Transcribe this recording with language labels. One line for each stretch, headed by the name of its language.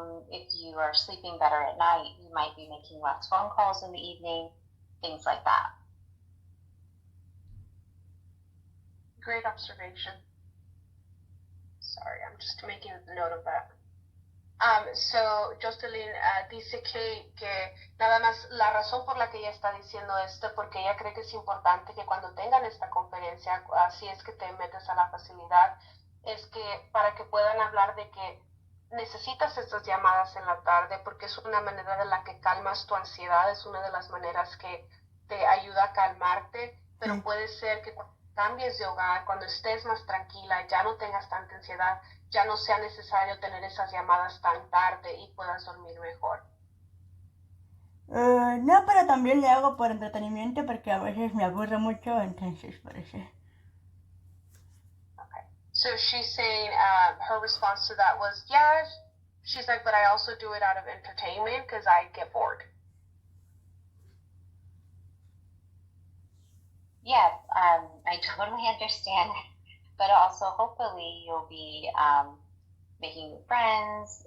English: If you are sleeping better at night, you might be making less phone calls in the evening, things like that. Great observation. Sorry, I'm just making a note of that.
Spanish: So Jocelyn dice que nada más la razón por la que ella está diciendo esto, porque ella cree que es importante que cuando tengan esta conferencia, si es que te metes a la facilidad, es que para que puedan hablar de que necesitas estas llamadas en la tarde, porque es una manera de la que calmas tu ansiedad, es una de las maneras que te ayuda a calmarte, pero puede ser que cuando cambies de hogar, cuando estés más tranquila, ya no tengas tanta ansiedad, ya no sea necesario tener esas llamadas tan tarde y puedas dormir mejor. No, pero también le hago por entretenimiento porque a veces me aburre mucho, entonces por eso.
English: Okay. So she's saying her response to that was, yeah, she's like, but I also do it out of entertainment because I get bored. Yeah, I totally understand. But also, hopefully, you'll be making new friends.